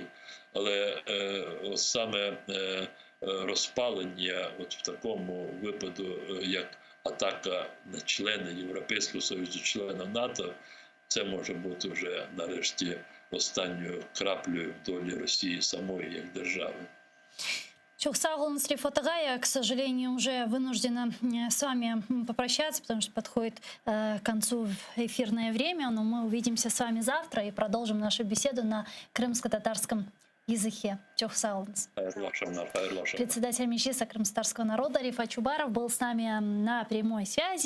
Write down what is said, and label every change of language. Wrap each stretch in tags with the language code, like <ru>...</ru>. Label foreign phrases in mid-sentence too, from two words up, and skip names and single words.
<uk>Але саме розпалення в такому випаду, як атака на члени Європейського Союзу, члена НАТО, це може бути вже нарешті останньою краплею в долі Росії самої як держави.</uk> <crh>Чухсагулн Срифотагая,</crh> <ru>к сожалению, уже вынуждена с вами попрощаться, потому что подходит к концу эфирное время, но мы увидимся с вами завтра и продолжим нашу беседу на крымско-татарском языке.</ru> <crh>Чухсагулнс.</crh> <ru>Председатель Меджлиса крымско-татарского народа Рифат Чубаров был с нами на прямой связи.</ru>